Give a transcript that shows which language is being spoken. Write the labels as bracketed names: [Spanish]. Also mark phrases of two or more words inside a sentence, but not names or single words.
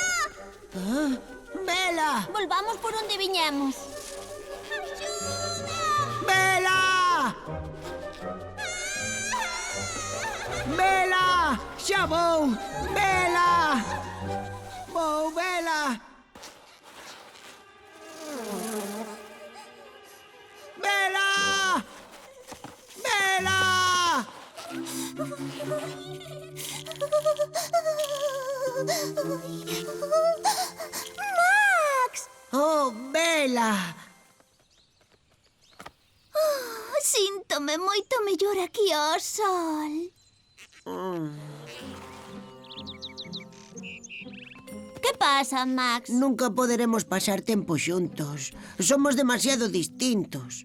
[Galician] Bela! Volvamos por onde viñemos. Axuda! Bela! Bela! Xa vou! Bela! Vou, Bela! Bela! Bela! Max! Oh, Bela! Síntome moito mellor aquí ao sol. Que pasa, Max? Nunca poderemos pasar tempo xuntos. Somos demasiado distintos.